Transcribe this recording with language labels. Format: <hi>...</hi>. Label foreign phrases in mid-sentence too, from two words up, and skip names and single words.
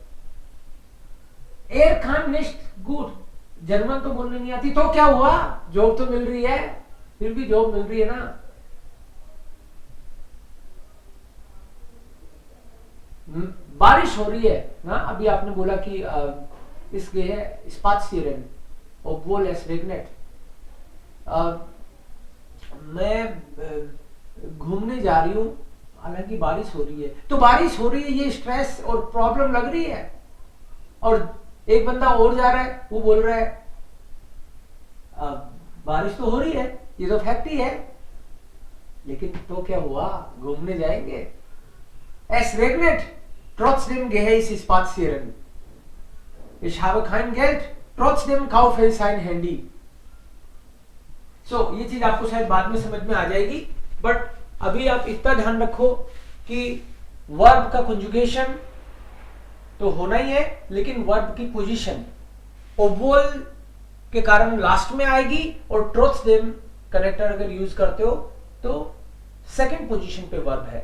<de>er kann nicht gut,</de> <hi>जर्मन तो बोलने नहीं आती, तो क्या हुआ, जॉब तो मिल रही है, फिर भी जॉब मिल रही है ना. बारिश हो रही है ना, अभी आपने बोला कि इसके है</hi> <de>spazieren obwohl es regnet.</de> <hi>मैं घूमने जा रही हूं, हालांकि बारिश हो रही है. तो बारिश हो रही है, ये स्ट्रेस और प्रॉब्लम लग रही है. और एक बंदा और जा रहा है, वो बोल रहा है बारिश तो हो रही है, ये तो फैक्ट ही है, लेकिन तो क्या हुआ, घूमने जाएंगे.</hi> <de>Es regnet, trotzdem gehe ich spazieren. Ich habe kein Geld, trotzdem kaufe ich ein Handy.</de> <en>So,</en> <hi>ये चीज आपको शायद बाद में समझ में आ जाएगी, बट अभी आप इतना ध्यान रखो कि वर्ब का कंजुगेशन तो होना ही है, लेकिन वर्ब की पोजीशन ओवल के कारण लास्ट में आएगी, और ट्रोट्सडेम कनेक्टर अगर यूज करते हो तो सेकंड पोजीशन पे वर्ब है.</hi>